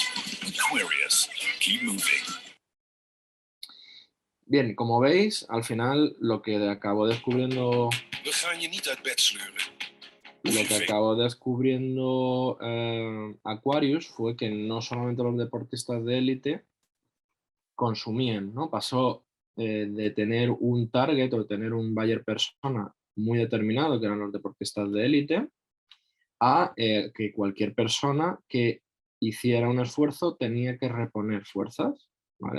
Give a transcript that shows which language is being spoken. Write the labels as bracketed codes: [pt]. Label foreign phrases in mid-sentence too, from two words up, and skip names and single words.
[en] Aquarius, keep moving. [es] Bien, como veis, al final lo que acabo descubriendo [nl] We gaan je niet uit bed sleuren. [es] Lo que acabó descubriendo Aquarius fue que no solamente los deportistas de élite consumían, ¿no? Pasó de tener un target o de tener un buyer persona muy determinado, que eran los deportistas de élite, a que cualquier persona que hiciera un esfuerzo tenía que reponer fuerzas, ¿vale?